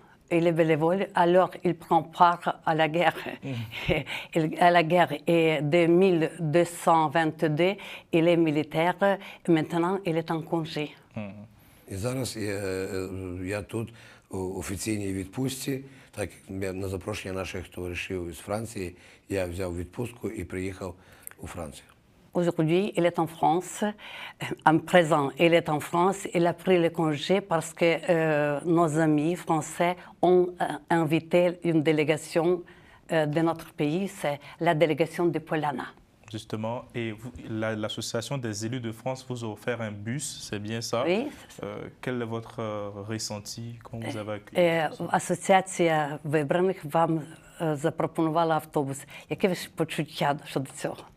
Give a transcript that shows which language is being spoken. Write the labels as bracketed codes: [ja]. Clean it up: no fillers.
[fr] Il est bénévole, alors il prend part à la guerre. À la guerre. Et de 1222, il est militaire. Et maintenant, il est en congé. [uk] І зараз я тут у офіційній відпустці, так як на запрошення наших товаришів з Франції, я взяв відпустку і приїхав у Францію. [fr] Aujourd'hui, il est en France. En présent, il est en France. Il a pris le congé parce que nos amis français ont invité une délégation de notre pays. C'est la délégation de Polana. Justement, et l'association des élus de France vous a offert un bus, c'est bien ça? Oui. Quel est votre ressenti quand vous avez accueilli? [uk] Асоціація вибраних вам запропонувала автобус. Яке ви почуття щодо цього?